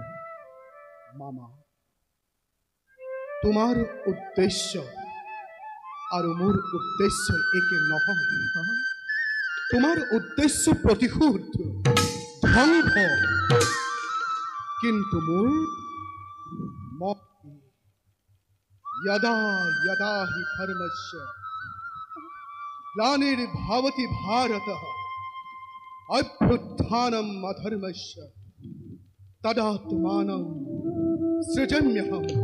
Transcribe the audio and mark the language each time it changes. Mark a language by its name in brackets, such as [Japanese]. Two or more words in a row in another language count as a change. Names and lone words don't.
[Assamese] মামা, তোমাৰ উদ্দেশ্য আৰু মোৰ উদ্দেশ্য একে নহয়। তোমাৰ উদ্দেশ্য প্ৰতিশোধ, ধ্বংস, কিন্তু মোৰ [Sanskrit] यदा यदा हि धर्मस्य ग्लानिर्भवति भारतः अभ्युत्थानम् अधर्मस्य तदात्मानं सृजाम्यहम्